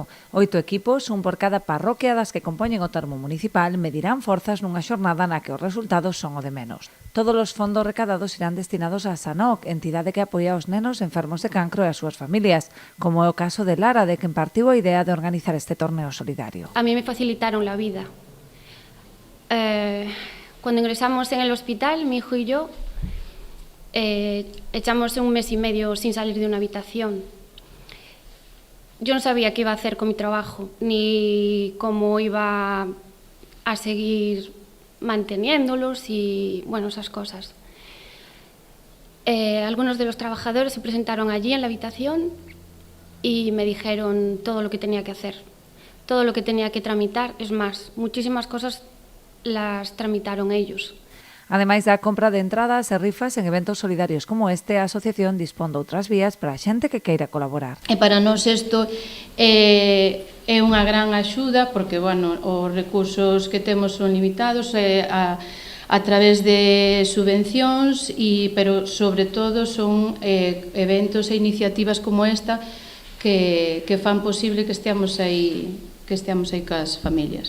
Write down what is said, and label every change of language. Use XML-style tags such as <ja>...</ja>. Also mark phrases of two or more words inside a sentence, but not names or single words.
<gl>8 equipos, un por cada parroquia das que compoñen o termo municipal, medirán forzas nunha xornada na que os resultados son o de menos. Todos os fondos recadados irán destinados a SANOC, entidade que apoia aos nenos enfermos de cancro e as súas familias, como é o caso de Lara, de quen partiu a idea de organizar este torneo solidario.</gl> <es>A mí me facilitaron la vida. Cuando ingresamos en el hospital, mi hijo y yo echamos un mes y medio sin salir de una habitación. Yo no sabía qué iba a hacer con mi trabajo, ni cómo iba a seguir manteniéndolos y, bueno, esas cosas. Algunos de los trabajadores se presentaron allí en la habitación y me dijeron todo lo que tenía que hacer, todo lo que tenía que tramitar. Es más, muchísimas cosas las tramitaron ellos.</es> <gl>Ademais da compra de entradas e rifas en eventos solidarios como este, a asociación dispón de outras vías para a xente que queira colaborar. E para nós isto é unha gran axuda porque, bueno, os recursos que temos son limitados a través de subvencións, pero sobre todo son eventos e iniciativas como esta que fan posible que esteamos aí cas familias.</gl>